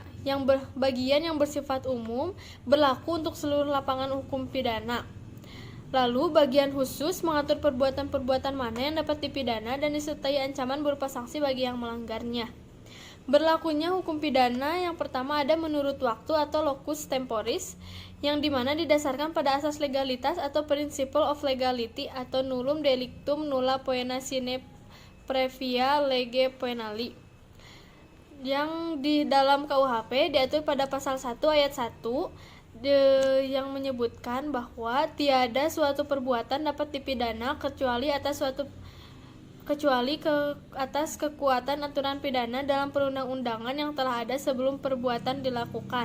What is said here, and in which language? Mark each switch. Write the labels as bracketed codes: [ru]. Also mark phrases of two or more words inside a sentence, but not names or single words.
[id] Bagian yang bersifat umum berlaku untuk seluruh lapangan hukum pidana. Lalu bagian khusus mengatur perbuatan-perbuatan mana yang dapat dipidana dan disertai ancaman berupa sanksi bagi yang melanggarnya. Berlakunya hukum pidana yang pertama ada menurut waktu atau [la] locus temporis, [id] yang dimana didasarkan pada asas legalitas atau [en] principle of legality [id] atau [la] nullum delictum nulla poena sine previa lege penali, [id] yang di dalam KUHP diatur pada pasal 1 ayat 1 yang menyebutkan bahwa tiada suatu perbuatan dapat dipidana kecuali atas kekuatan aturan pidana dalam perundang-undangan yang telah ada sebelum perbuatan dilakukan.